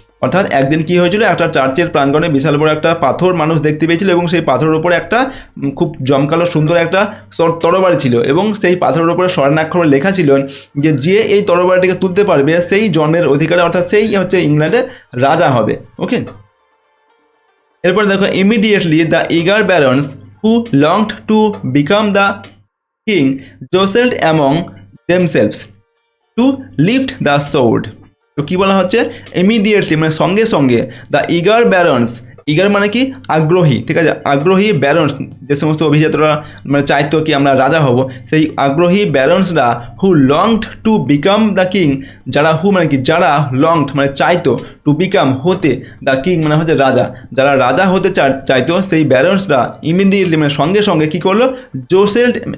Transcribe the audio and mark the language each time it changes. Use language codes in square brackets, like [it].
[bn] অর্থাৎ একদিন কি হয়েছিল, একটা চার্চের প্রাঙ্গণে বিশাল বড় একটা পাথর মানুষ দেখতে পেয়েছিল, এবং সেই পাথরের উপরে একটা খুব জমকালো সুন্দর একটা তরবারি ছিল, এবং সেই পাথরের উপরে স্বর্ণাক্ষরে লেখা ছিল যে এই তরবারিটিকে তুলতে পারবে সেই জন্মের অধিকারে, অর্থাৎ সেই হচ্ছে ইংল্যান্ডের রাজা হবে। [en] okay, [bn] এরপর দেখো, [en] Immediately the eager barons who longed to become the king jostled among themselves to lift the sword। [bn] তো কী বলা হচ্ছে, ইমিডিয়েটলি মানে সঙ্গে সঙ্গে, দ্য ইগার ব্যারন্স, ইগার মানে কি আগ্রহী, ঠিক আছে, আগ্রহী ব্যারন্স, যে সমস্ত অভিজাতরা মানে চাইতো কি আমরা রাজা হব, সেই আগ্রহী ব্যারন্সরা [en] who longed to become the king, [bn] যারা হু মানে কি যারা, লংড মানে চাইতো, টু বিকাম হতে, দ্য কিং মানে হচ্ছে রাজা, যারা রাজা হতে চাইতো, সেই ব্যারন্সরা ইমিডিয়েটলি মানে সঙ্গে সঙ্গে কী করলো, জোসেল্ড